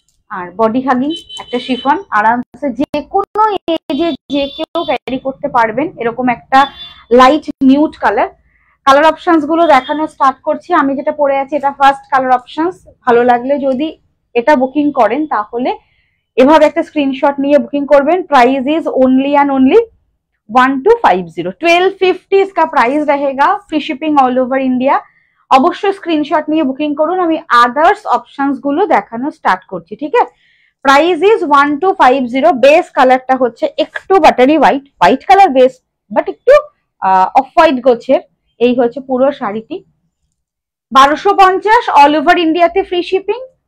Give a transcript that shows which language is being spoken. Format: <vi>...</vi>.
<bn>আর body hugging একটা chiffon, আরামসে যে কোনো এজে যে কেউ ক্যারি করতে পারবেন, এরকম একটা light nude colour. Colour options গুলো দেখানো স্টার্ট করছি। আমি যেটা পরে আছি এটা ফার্স্ট কালার অপশনস, ভালো লাগলে যদি এটা বুকিং করেন তাহলে এভাবে একটা স্ক্রিনশট নিয়ে বুকিং করবেন।</bn> <en>price is only and only 1250, 1250</en> <hi>इसका प्राइस रहेगा,</hi> <en>Free shipping all over India.</en> <bn>অবশ্যই স্ক্রিনশট নিয়ে বুকিং করুন। আমি আদার্স অপশনস গুলো দেখানো স্টার্ট করছি, ঠিক আছে।</bn> <en>Price is 1250।</en> <bn>বেস কালারটা হচ্ছে একটু buttery white, white colour base but একটু অফ হোয়াইট গোছের। এই হচ্ছে পুরো শাড়িটি, 1250 অল ওভার ইন্ডিয়াতে ফ্রি শিপিং।</bn>